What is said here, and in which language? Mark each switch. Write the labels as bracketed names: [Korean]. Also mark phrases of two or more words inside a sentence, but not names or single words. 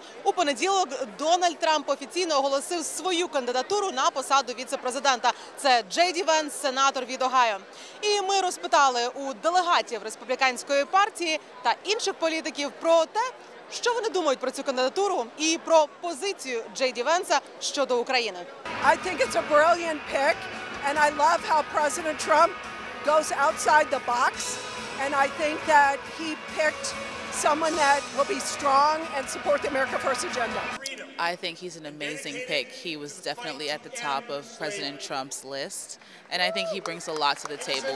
[Ukrainian] У понеділок Дональд Трамп офіційно оголосив свою кандидатуру на посаду віце-президента. Це Джей Ді Венс, сенатор від Огайо. І ми розпитали у делегатів республіканської партії та інших політиків про те, що вони думають про цю кандидатуру і про позицію Джей Ді Венса щодо України. [English] I think it's a brilliant pick, and I love how President Trump goes outside the box, and I think that he picked someone that will be strong and support the America First agenda. I think he's an amazing pick. He was definitely at the top of President Trump's list, and I think he brings a lot to the table.